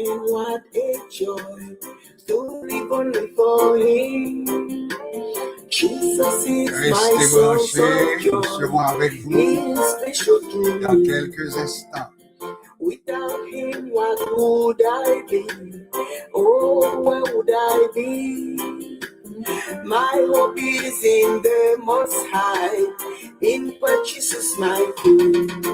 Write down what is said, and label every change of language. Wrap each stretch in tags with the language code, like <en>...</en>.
<en>What a joy to live only for him. Jesus is my source of joy.</en> <fr>Nous serons avec vous dans quelques instants.</fr> <en>Without him, what would I be? Oh, where would I be? My hope is in the Most High, in Christ Jesus my King.</en>